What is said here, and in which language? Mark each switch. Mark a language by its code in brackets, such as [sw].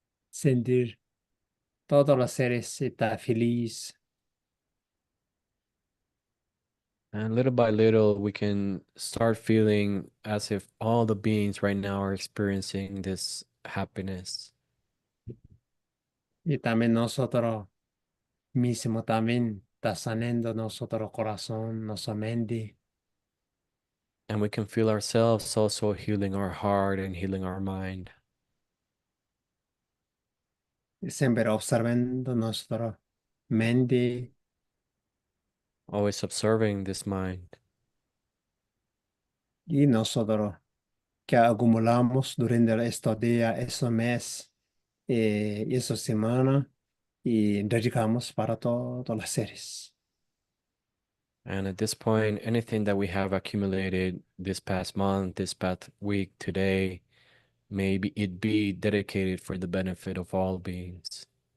[es] Sentir todos los seres estar feliz. [en] And little by little, we can start feeling as if all the beings right now are experiencing this happiness. [es] Y también nosotros mismos también está sanando nuestro corazón, nuestra mente. [en] And we can feel ourselves also healing our heart and healing our mind. [es] Y siempre observando nuestra mente [en] Always observing this mind. [es] y nosotros que acumulamos durante estos días, estos meses, esta semana y dedicamos para todas las series. [en] And at this point, anything that we have accumulated this past month, this past week, today, maybe it be dedicated for the benefit of all beings.